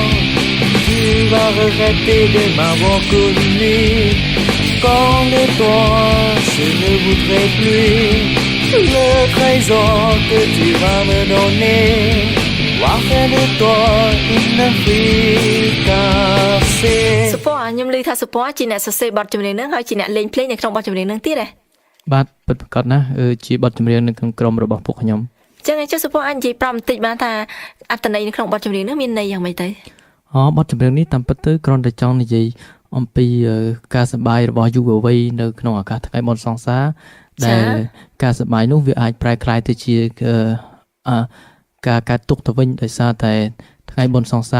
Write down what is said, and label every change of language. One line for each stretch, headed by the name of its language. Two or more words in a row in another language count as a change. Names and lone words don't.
French: Tu vas regretter de m'avoir connu. Quand de toi je ne voudrais plus. Le trésor que tu vas me donner va faire de toi une fricassée.
Khmer: សុពខ្ញុំឮថាសុពជាអ្នកសរសេរបទចម្រៀងហ្នឹងហើយជាអ្នកលេងភ្លេងនៅក្នុងបទចម្រៀងហ្នឹងទៀតហ៎ បាទពិតប្រាកដណាស់ជាបទចម្រៀងនៅក្នុងក្រុមរបស់ពួកខ្ញុំ ចឹងចុះសុពអាចនិយាយប្រាប់បន្តិចបានថាអត្ថន័យនៅក្នុងបទចម្រៀងហ្នឹងមានន័យយ៉ាងម៉េចទៅ បទចម្រៀងនេះតាមពិតទៅគ្រាន់តែចង់និយាយអំពីការសប្បាយរបស់យុវវ័យនៅក្នុងឱកាសថ្ងៃបុណ្យសង្សារដែលការសប្បាយនោះវាអាចប្រែក្លាយទៅជាការកើតទុក្ខទៅវិញដោយសារតែថ្ងៃបុណ្យសង្សារ